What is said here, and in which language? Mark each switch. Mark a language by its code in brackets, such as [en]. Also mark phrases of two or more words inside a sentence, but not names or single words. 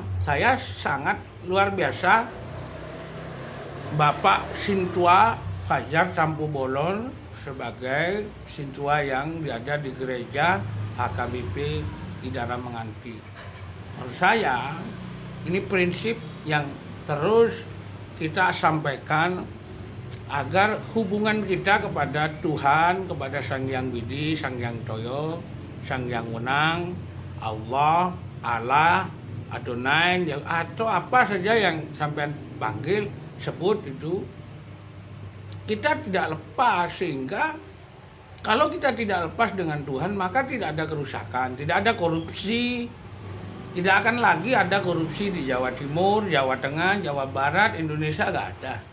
[id] Saya sangat luar biasa Bapak Sintua Fajar Tampu Bolon sebagai Sintua yang ada di gereja HKBP di daerah Menganti. Menurut saya ini prinsip yang terus kita sampaikan agar hubungan kita kepada Tuhan, kepada Sang Hyang Widi, Sang Hyang Toyo, Sang Hyang Wenang, Allah, Adonai, atau apa saja yang sampai panggil, sebut itu, kita tidak lepas. Sehingga kalau kita tidak lepas dengan Tuhan, maka tidak ada kerusakan, tidak ada korupsi, tidak akan lagi ada korupsi di Jawa Timur, Jawa Tengah, Jawa Barat, Indonesia nggak ada.